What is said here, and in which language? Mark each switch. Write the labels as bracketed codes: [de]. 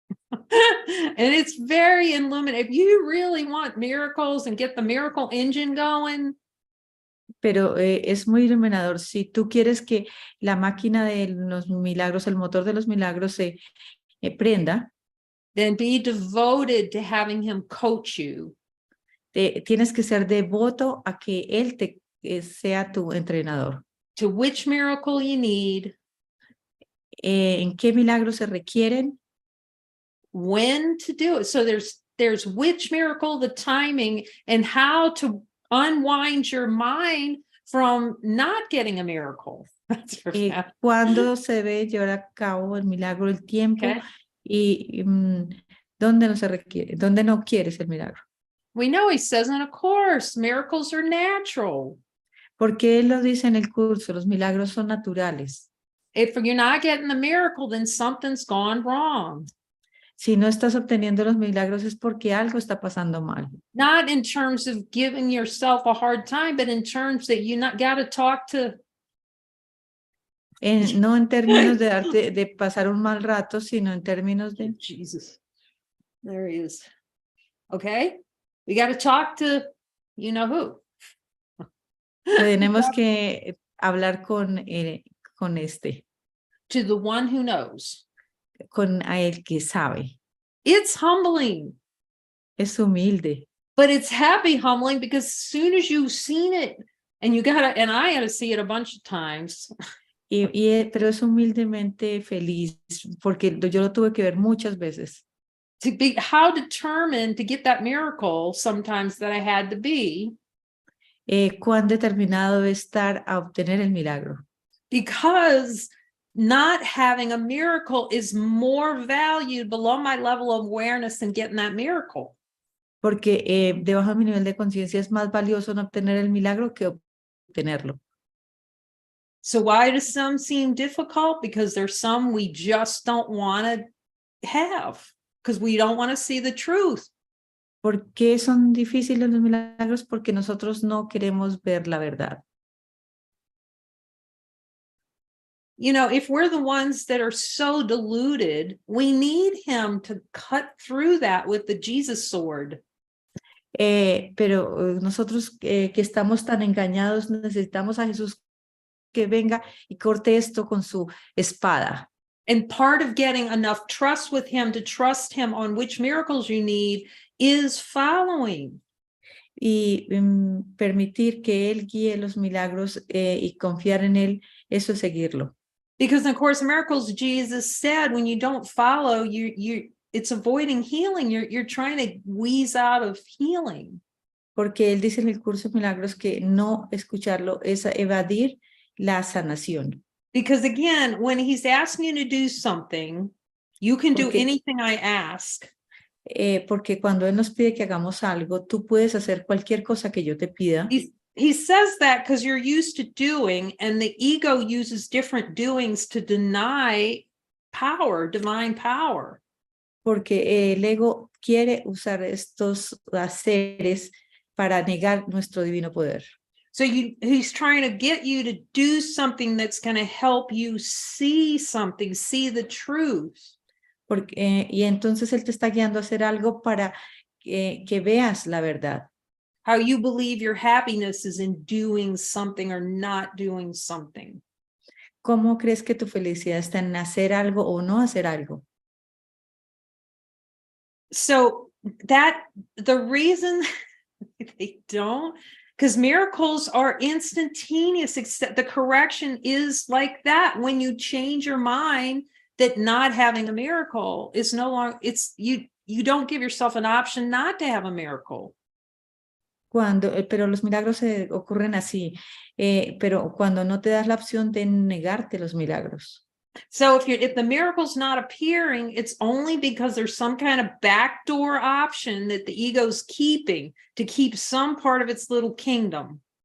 [en] And it's very illuminating. If you really want miracles and get the miracle engine going. [es] Pero es muy iluminador. Si tú quieres que la máquina de los milagros, el motor de los milagros se prenda, [en] then be devoted to having him coach you. [es] Tienes que ser devoto a que él sea tu entrenador. [en] To which miracle you need. [es] En qué milagros se requieren. [en] When to do it. So there's which miracle, the timing, and how to unwind your mind from not getting a miracle. [es] Cuándo se debe llevar a cabo el milagro, el tiempo, y dónde no se requiere, dónde no quieres el milagro. [en] We know he says in a course, miracles are natural. [es] Porque él lo dice en el curso, los milagros son naturales. [en] If you're not getting the miracle, then something's gone wrong. [es] Si no estás obteniendo los milagros es porque algo está pasando mal. [en] Not in terms of giving yourself a hard time, but in terms that you not got to talk to. [es] No en términos de pasar un mal rato, sino en términos de... [en] Jesus, there he is. Okay, we got to talk to you know who. [es] Tenemos que hablar con [en] To the one who knows. [es] Con el que sabe. [en] It's humbling. [es] Es humilde. [en] But it's happy humbling because as soon as you've seen it, and I had to see it a bunch of times. [es] Pero es humildemente feliz porque yo lo tuve que ver muchas veces. [en] To be how determined to get that miracle sometimes that I had to be. [es] Cuán determinado debe estar a obtener el milagro. [en] Because not having a miracle is more valued below my level of awareness than getting that miracle. [es] Porque debajo de mi nivel de conciencia es más valioso no obtener el milagro que obtenerlo. [en] So why do some seem difficult? Because there's some we just don't want to have, because we don't want to see the truth. [es] ¿Por qué son difíciles los milagros? Porque nosotros no queremos ver la verdad. [en] You know, if we're the ones that are so deluded, we need him to cut through that with the Jesus sword. [es] Pero nosotros que estamos tan engañados necesitamos a Jesús que venga y corte esto con su espada. [en] And part of getting enough trust with him to trust him on which miracles you need is following. [es] Y permitir que él guíe los milagros y confiar en él, eso es seguirlo. [en] Because in Course in Miracles, Jesus said, when you don't follow, it's avoiding healing. You're trying to wheeze out of healing. [es] Porque él dice en el curso de milagros que no escucharlo es evadir la sanación. [en] Because again, when he's asking you to do something, you can do anything I ask. [es] Porque cuando él nos pide que hagamos algo, tú puedes hacer cualquier cosa que yo te pida. [en] He says that because you're used to doing, and the ego uses different doings to deny power, divine power. [es] Porque el ego quiere usar estos haceres para negar nuestro divino poder. [en] So he's trying to get you to do something that's going to help you see something, see the truth. [es] Y entonces él te está guiando a hacer algo para que veas la verdad. [en] How you believe your happiness is in doing something or not doing something. [es] ¿Cómo crees que tu felicidad está en hacer algo o no hacer algo? [en] So the reason they don't, because miracles are instantaneous, except the correction is like that. When you change your mind that not having a miracle is no longer, you don't give yourself an option not to have a miracle. [es] Pero los milagros ocurren así, pero cuando no te das la opción de negarte los milagros. [en] So if the miracle's not appearing, it's only because there's some kind of backdoor option that the ego's keeping to keep some part of its little kingdom.